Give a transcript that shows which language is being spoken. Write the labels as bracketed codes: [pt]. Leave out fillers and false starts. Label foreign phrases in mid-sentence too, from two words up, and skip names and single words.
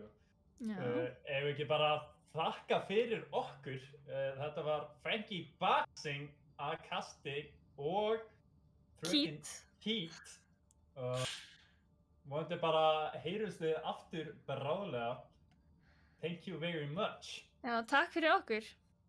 [is] Já. Ef við ekki bara þakka fyrir okkur. Þetta var Frankie Boxing að kasti og Keat. Vonandi bara heyrumst þið aftur bráðlega. [en] Thank you very much. [is] Já, takk fyrir okkur.